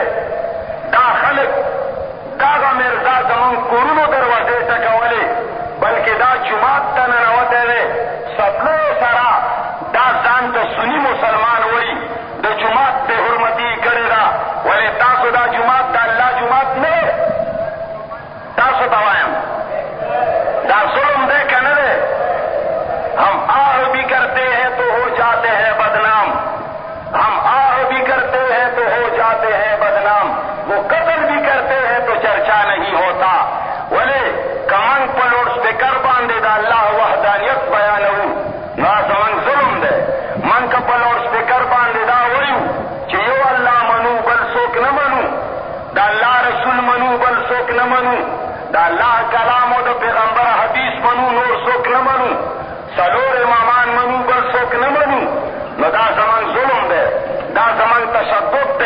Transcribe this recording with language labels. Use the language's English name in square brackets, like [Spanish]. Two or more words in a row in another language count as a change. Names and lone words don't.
[Pashto] دا خلک دغه مرزا زمونږ کورونو دروازې ټکولې، بلکې دا جومات ته ننوتی دی، سپلو سره دا ځان ته سني مسلمان وایي، د جومات بې حرمتي یې کړې ده. ولې تاسو دا جومات د الله جومات نه دی؟ تاسو ته وایم دا ظلم دی که نه دی؟ [Urdu] ہم آہ بھی کرتے ہیں تو ہو جاتے ہیں بدنام، ہم آہ بھی کرتے ہیں تو ہو جاتے ہیں بدنام، وہ قتل بھی کرتے ہیں تو چرچا نہیں ہوتا. [Pashto] ولې کمنګ په [English] loud speaker [Pashto] باندې د الله وحدانیت بیانوو نو زمونږ ظلم دی. موږ که په [English] loud speaker [Pashto] باندې دا وایو چې یو الله منو بل څوک نه منو، د الله رسول منو بل څوک نه منو، د الله کلام او د پیغمبر حدیث منو نور څوک نه منو، څلور امامان منو بل څوک نه منو، نو دا زمونږ ظلم دی، دا زمونږ تشدد دی.